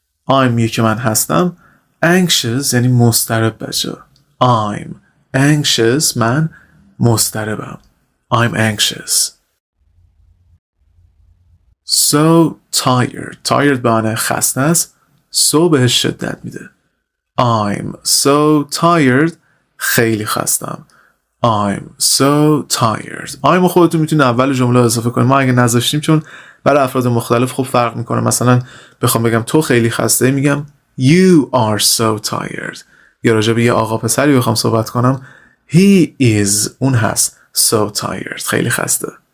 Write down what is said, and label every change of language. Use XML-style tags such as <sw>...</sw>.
<fa>I'm میگه که من هستم. anxious یعنی مضطرب بچه.</fa> <en>I'm anxious</en> <fa>من مضطربم.</fa> <en>I'm anxious. so tired.</en> <fa>tired به معنی خسته است. so بهش شدت میده.</fa> <en>I'm so tired</en> <fa>خیلی خستم.</fa> <en>I'm so tired.</en> <fa>I'm خودتون میتونید اول جمله اضافه کنید. ما اگه نذاشتیم چون برای افراد مختلف خوب فرق میکنه. مثلا بخوام بگم تو خیلی خسته میگم</fa> <en>You are so tired.</en> <fa>یا راجع به یه آقا پسری بخوام صحبت کنم</fa> <en>He is</en> <fa>اون هست</fa> <en>so tired</en> <fa>خیلی خسته.</fa>